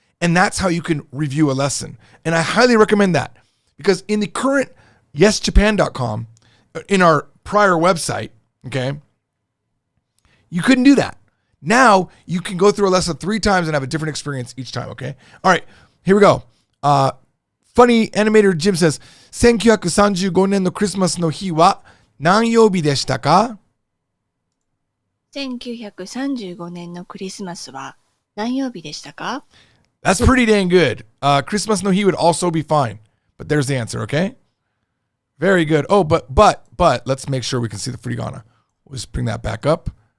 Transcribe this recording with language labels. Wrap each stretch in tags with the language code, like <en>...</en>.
<en>And that's how you can review a lesson. And I highly recommend that. Because in the current yesjapan.com, in our prior website, okay, you couldn't do that. Now you can go through a lesson 3 times and have a different experience each time, okay? All right, here we go. Funny animator Jim says,</en> <ja>1935年のクリスマスの日は何曜日でしたか？ 1935年のクリスマスは何曜日でしたか？</ja> <en>That's pretty dang good. Christmas no he would also be fine. But there's the answer, okay? Very good. Oh, but let's make sure we can see the furigana. We'll just bring that back up.</en>